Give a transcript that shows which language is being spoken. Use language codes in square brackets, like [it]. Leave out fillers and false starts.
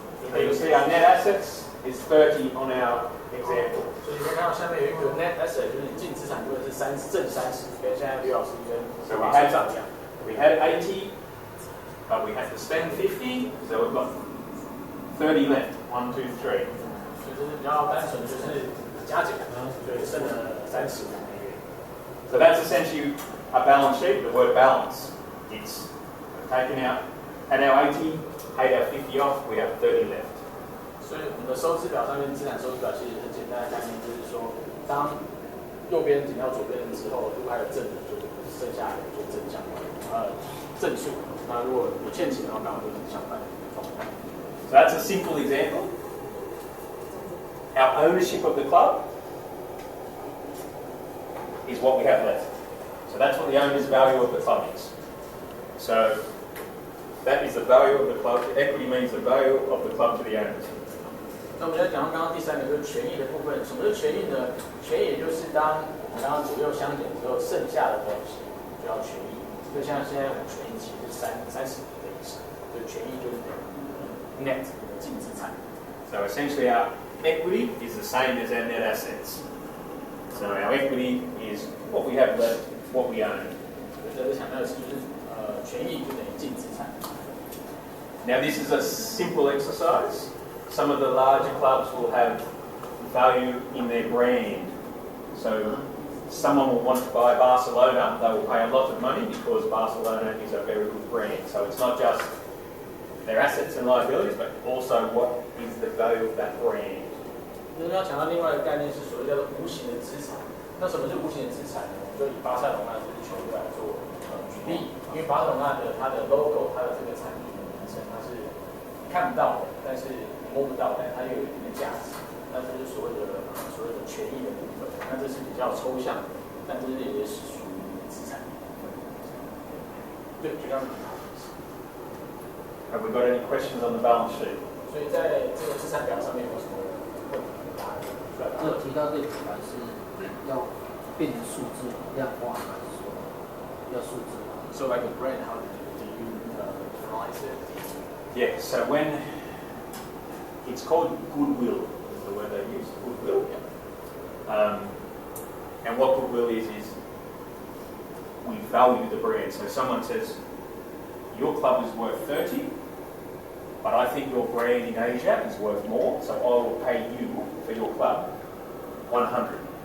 [en] So you can see our net assets is 30 on our example. [zh] 所以你可以看到下面有一个 net asset，就是你净资产如果是正30，跟现在刘老师跟马先生一样。 [en] We had 80, but we had to spend 50, so we've got 30 left. 1, 2, 3. [zh] 所以这是比较单纯，就是加减，所以剩了30美元。 [en] So that's essentially a balance sheet. The word balance. It's taken out at our 80, paid our 50 off. We have 30 left. [zh] 所以我们的收支表上面，资产收支表其实很简单的概念，就是说，当右边减到左边之后，如果还有正的，就剩下的就正相关，正数。那如果有欠钱的话，刚好就是相反的状态。 [en] So that's a simple example. Our ownership of the club is what we have left. So that's what the owner's value of the club is. So that is the value of the club. Equity means the value of the club to the owners. [zh] 那我们要讲到刚刚第三个就是权益的部分。什么是权益呢？权益也就是当我们刚刚左右相减之后，剩下的东西就叫权益。就像现在我们权益其实是30的意思，所以权益就是等于 net 净资产。 [en] So essentially our equity is the same as our net assets. So our equity is what we have left, what we own. [zh] 所以在这强调的是，就是权益就等于净资产。 [en] Now this is a simple exercise. Some of the larger clubs will have value in their brand. So someone will want to buy Barcelona, they will pay a lot of money because Barcelona is a very good brand. So it's not just their assets and liabilities, but also what is the value of that brand. [zh] 我们要强调另外一个概念是所谓叫做无形的资产。那什么是无形的资产呢？我们就以巴塞罗那这支球队来做举例，因为巴塞罗那的它的 logo， 它的这个产品的名称，它是看不到的，但是摸不到，但它又有一定的价值。那这是所谓的权益的部分。那这是比较抽象的，但这是也是属于资产的部分。对，就刚刚。 [en] Have we got any questions on the balance sheet? [zh] 所以在这个资产表上面有什么问题答案？这提到这个表是要变成数字量化，还是说要数字化 [en] So like a brand, how do you analyze it? Yeah, so when it's called goodwill, is the word they use, goodwill. And what goodwill is we value the brand. So someone says, your club is worth 30, but I think your brand in Asia is worth more, so I will pay you for your club 100.